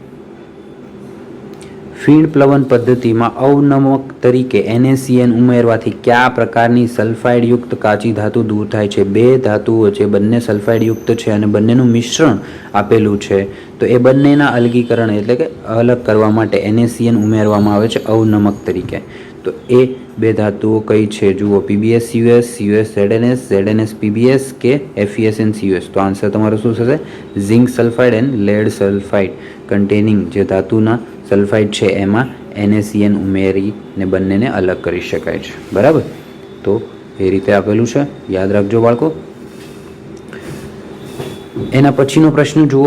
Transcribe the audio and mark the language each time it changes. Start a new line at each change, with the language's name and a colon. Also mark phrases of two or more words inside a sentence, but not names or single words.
Gujarati: ફીણ પ્લવન પદ્ધતિમાં અવનમક તરીકે NaCN ઉમેરવાથી કયા પ્રકારની સલ્ફાઇડયુક્ત કાચી ધાતુ દૂર થાય છે? બે ધાતુઓ છે, બંને સલ્ફાઇડયુક્ત છે અને બંનેનું મિશ્રણ આપેલું છે, તો એ બંનેના અલગીકરણ એટલે કે અલગ કરવા માટે NaCN ઉમેરવામાં આવે છે અવનમક તરીકે. તો એ બે ધાતુઓ કઈ છે? જુઓ, PbS CuS, CuS ZnS, ZnS PbS કે FeSN CuS. તો આન્સર તમારો શું થશે?
English: zinc sulphide and lead sulphide containing
Gujarati: જે ધાતુના સલ્ફાઇડ છે એમાં NaCN ઉમેરીને બંનેને અલગ કરી શકાય છે. બરાબર, તો એ રીતે આપેલું છે, યાદ રાખજો બાળકો. એના પછીનો પ્રશ્ન જુઓ.